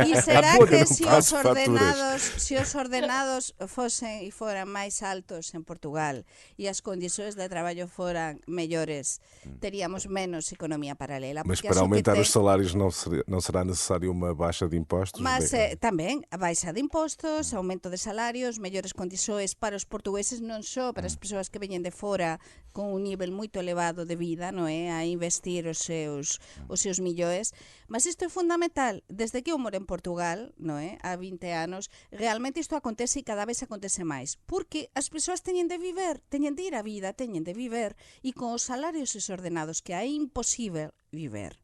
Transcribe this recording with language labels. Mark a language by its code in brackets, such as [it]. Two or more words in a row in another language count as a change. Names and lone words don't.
[pt] E será que se os ordenados fossem e foram mais altos em Portugal, tal e as condições de trabalho foram melhores, teríamos menos economia paralela. Mas porque para acho que aumentar tem- os salários não será necessário uma baixa de impostos? [gl] Mas tamén a baixa de impostos, aumento de salarios, mellores [pt] condições para os portugueses, [gl] non só para as persoas que veñen de fora con un nivel moito elevado de vida, non é, a investir os seus millóns, mas isto é fundamental. Desde que eu moro en Portugal, non é, há 20 anos, realmente isto acontece e cada vez acontece máis, porque as persoas teñen de viver, teñen de ir á vida, teñen de viver, e con os salarios desordenados que é imposible viver.